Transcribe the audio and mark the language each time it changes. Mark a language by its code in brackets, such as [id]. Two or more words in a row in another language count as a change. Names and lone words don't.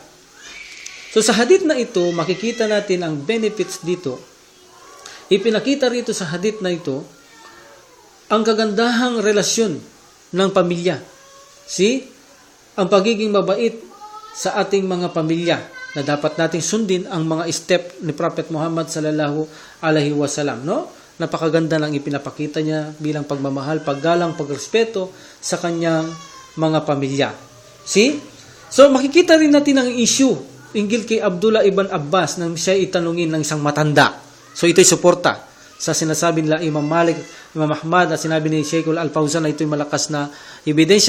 [tl] So sa hadith na ito, makikita natin ang benefits dito. Ipinakita rito sa hadith na ito ang kagandahang relasyon ng pamilya. See? Ang pagiging mabait sa ating mga pamilya na dapat nating sundin ang mga step ni Prophet Muhammad [ar] صلى الله عليه وسلم, [tl] no? Napakaganda lang ipinapakita niya bilang pagmamahal, paggalang, pagrespeto sa kanyang mga pamilya. See? So makikita rin natin ang issue hinggil kay Abdullah ibn Abbas nang siya itanungin ng isang matanda. So ito'y suporta. sa sinasabi nila Imam Malik, Imam Ahmad, at sinabi ni Sheikh Al-Fawzan na ito'y malakas na ebidensya.